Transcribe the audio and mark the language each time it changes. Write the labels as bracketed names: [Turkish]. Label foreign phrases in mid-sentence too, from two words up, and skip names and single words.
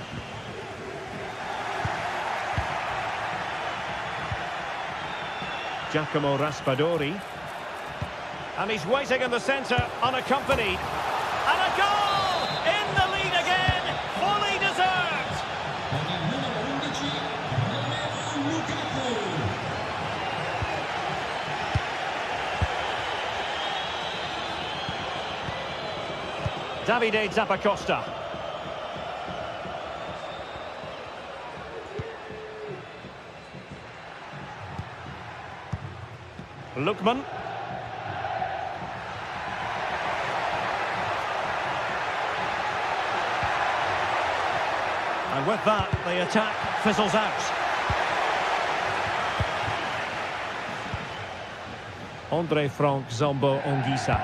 [English] Giacomo Raspadori. And he's waiting in the centre, unaccompanied. And a goal! In the lead again! Fully deserved! Davide Zappacosta. Lookman. And with that, the attack fizzles out. Andre Frank Zombo Ongisa.